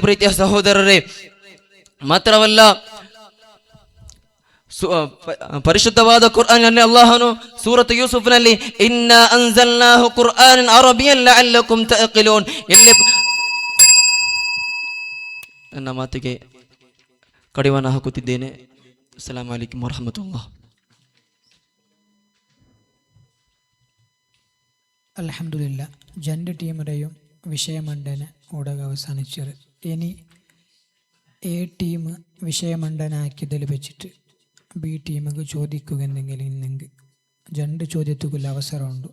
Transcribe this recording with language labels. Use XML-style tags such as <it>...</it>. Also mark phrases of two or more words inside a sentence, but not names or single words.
<kn>ಪ್ರೀತಿಯ ಸಹೋದರರೇ, ಮಾತ್ರವಲ್ಲ, ಪರಿಶುದ್ಧವಾದ ಕುರ್ಆನ್ನಲ್ಲಿ ಅಲ್ಲಾಹನು ಸೂರತ್ ಯೂಸುಫ್ನಲ್ಲಿ</kn> <ar>إنا أنزلناه قرآنا عربيا لعلكم تعقلون</ar> <kn>ಇಲ್ಲಿ ನನ್ನ ಮಾತಿಗೆ ಕಡಿವಾಣ ಹಾಕುತ್ತಿದ್ದೇನೆ.</kn> <ar>السلام عليكم ورحمة الله.</ar> <ml>അൽഹംദുലില്ലാ, 2 ടീമുടെയും വിഷയമണ്ഡന ഉടക അവസാനിച്ചത്. ഇനി എ ടീം വിഷയമണ്ഡനാക്കിയതിൽ വെച്ചിട്ട് ബി ടീമുക്ക് ചോദിക്കുകയെന്തെങ്കിലും ഇന്നെങ്കിൽ 2 ചോദ്യത്തുക്കുള്ള അവസരമുണ്ട്.</ml>